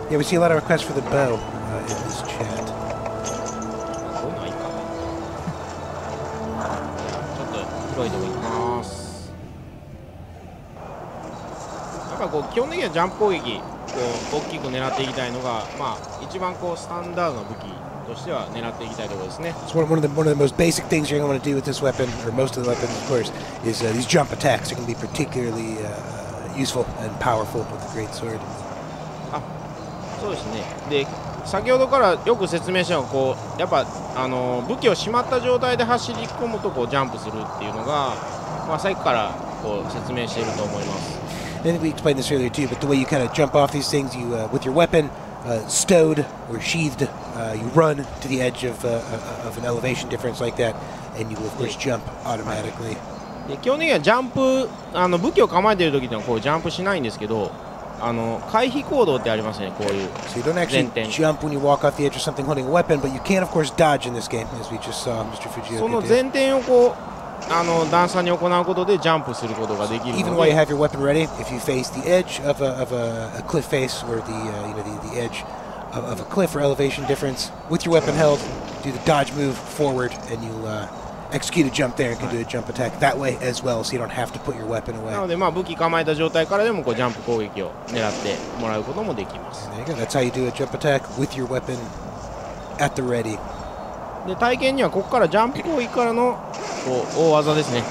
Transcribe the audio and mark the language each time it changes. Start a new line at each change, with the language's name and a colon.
English: Yeah, we see a lot of requests for the bow in this chat.
Japanese: こういうのはいいか。ちょっと広いとこ行きます。やっぱこう基本的にはジャンプ攻撃こう大きく狙っていきたいのが、まあ一番こうスタンダードな武器としては狙っていきたいところですね。
English: It's one of the most basic things you're going to want to do with this weapon, or most of the weapons, of course, is these jump attacks. Are going to be particularly useful and powerful with the great sword.
Japanese: そうですね。で、先ほどからよく説明したのはこうやっぱ武器をしまった状態で走り込むとこうジャンプするっていうのが、まあさっきからこう説明していると思います。
English: I think we explained this earlier too, but the way you kind of jump off these things, you with your weapon stowed or sheathed, you run to the edge of an elevation difference like that, and you will of course jump automatically.
Japanese: で基本的にはジャンプ武器を構えている時ってのはこうジャンプしないんですけど、回避行動ってありますね、こういう。
English: So you don't actually jump when you walk off the edge of something holding a weapon, but you can of course dodge in this game, as we just saw Mr. Fujioka do.
Japanese: その前転をこう段差に行うことでジャンプすることができるので。
English: Even while you have your weapon ready, if you face the edge of a cliff face or the edge of a cliff or elevation difference, with your weapon held, do the dodge move forward, and you'll execute a jump there and can do a jump attack that way as well, so you don't have to put your weapon away.
Japanese: なのでまあ武器構えた状態からでもこうジャンプ攻撃を狙ってもらうこともできます。
English: There you go. That's how you do a jump attack with your weapon at the ready.
Japanese: で体験にはここからジャンプ攻撃からのこう大技ですね。